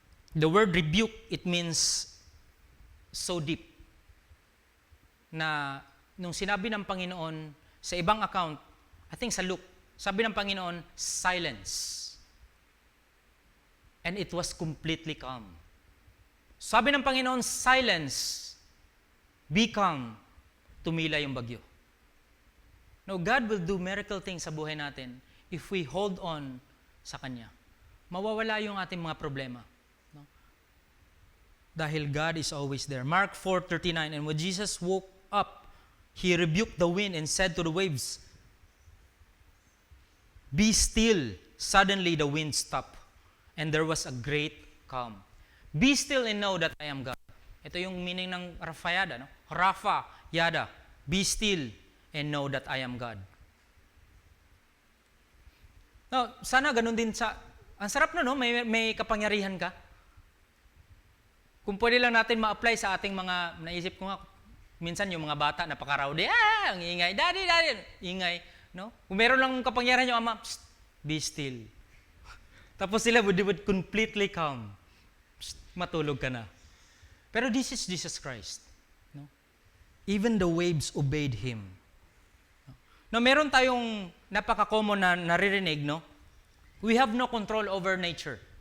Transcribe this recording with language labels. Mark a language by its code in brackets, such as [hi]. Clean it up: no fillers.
[en] The word rebuke, it means so deep. [tl] Na nung sinabi ng Panginoon sa ibang account, I think sa Luke, sabi ng Panginoon, silence. [en] And it was completely calm. [tl] Sabi ng Panginoon, silence. [en] Be calm. [tl] Tumila yung bagyo. [en] No, God will do miracle things [tl] sa buhay natin [en] if we hold on sa Kanya. [tl] Mawawala yung ating mga problema. [en] No? Dahil God is always there. Mark 4:39, and when Jesus woke up, He rebuked the wind and said to the waves, "Be still." Suddenly the wind stopped, and there was a great calm. Be still and know that I am God. [tl] Ito yung meaning ng Rafayada, [en] no? Rafa, Yada. Be still and know that I am God. [tl] Now, sana ganun din ang sarap na, no? May kapangyarihan ka. Kung pwede lang natin ma-apply sa ating mga, naisip ko nga, minsan yung mga bata, napaka-rowdy, ang ingay, daddy, ingay, no? Kung meron lang kapangyarihan yung ama, be still. Tapos sila would completely calm. Matulog ka na. [en] Pero this is Jesus Christ. No? Even the waves obeyed Him. No, [tl] meron tayong napaka-common na naririnig, [en] no? We have no control over nature.